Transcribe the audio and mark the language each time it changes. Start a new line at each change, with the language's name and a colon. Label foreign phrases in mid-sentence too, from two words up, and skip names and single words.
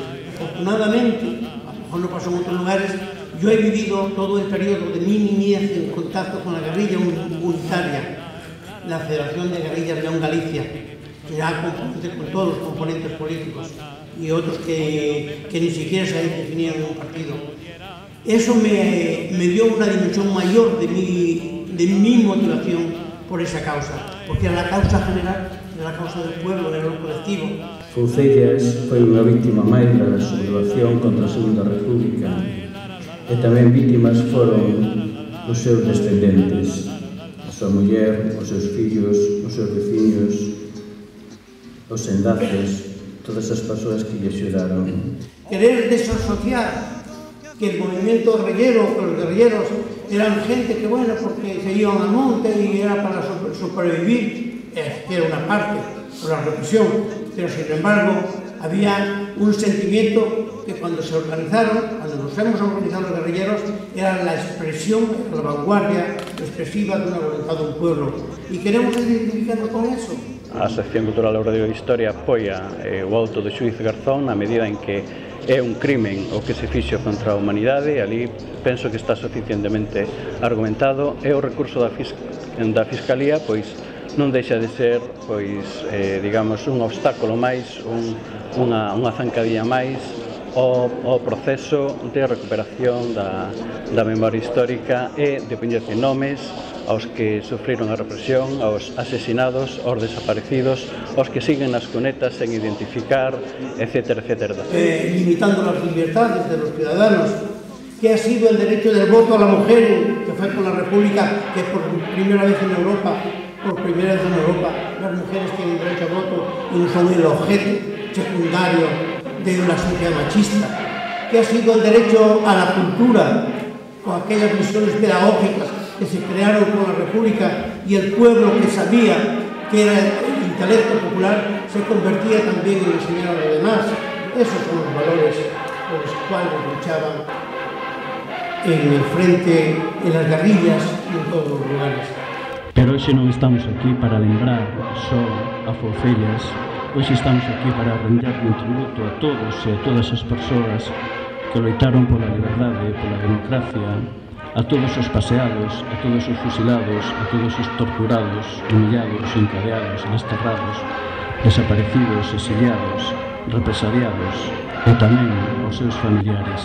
Spanish: Afortunadamente, a lo mejor no pasó en otros lugares, yo he vivido todo el periodo de mi niñez en contacto con la guerrilla unitaria, la Federación de Guerrillas León Galicia, que era componente con todos los componentes políticos y otros que ni siquiera se definían en un partido. Eso me dio una dimensión mayor de mi motivación por esa causa, porque era la causa general, era la causa del pueblo, era lo colectivo.
Galician: Foucellas foi unha víctima máis da sublevación contra a Segunda República, e tamén vítimas foron os seus descendentes, a súa muller, os seus fillos, os seus veciños, os enlaces, todas as persoas que lle axudaron.
Spanish: Querer desasociar que el movimiento guerrillero, que los guerrilleros eran gente que, bueno, porque se iban al monte y era para sobrevivir, que era una parte por la represión, pero sin embargo había un sentimiento que cuando se organizaron, cuando nos hemos organizado los guerrilleros, era la expresión, la vanguardia expresiva de una voluntad de un pueblo. Y queremos identificarnos con eso.
Galician: A Sección Cultural Obradoiro de Historia apoia o auto do xuiz Garzón na medida en que é un crimen o que se fixo contra a humanidade, ali penso que está suficientemente argumentado, e o recurso da Fiscalía, pois, non deixa de ser, pois, digamos, un obstáculo máis, unha zancadilla máis ao proceso de recuperación da memoria histórica e de poñerlle nomes aos que sufriron a represión, aos asesinados, aos desaparecidos, aos que siguen nas cunetas sen identificar, etc., etc.
Spanish: Limitando las libertades de los ciudadanos, que ha sido el derecho del voto a la mujer, que fue con la República, que por primera vez en Europa, las mujeres tienen derecho a voto y no son el objeto secundario de una sociedad machista, que ha sido el derecho a la cultura, con aquellas misiones pedagógicas que se crearon con la República y el pueblo que sabía que era el intelecto popular se convertía también en enseñar a los demás. Esos son los valores por los cuales luchaban en el frente, en las guerrillas y en todos los lugares.
Galician: Pero hoxe non estamos aquí para lembrar só a Foucellas, hoxe estamos aquí para renderle un tributo a todos e a todas as persoas que loitaron pola liberdade, pola democracia, a todos os paseados, a todos os fusilados, a todos os torturados, humillados, encadeados, desterrados, desaparecidos, exiliados, represaliados, e tamén aos seus familiares.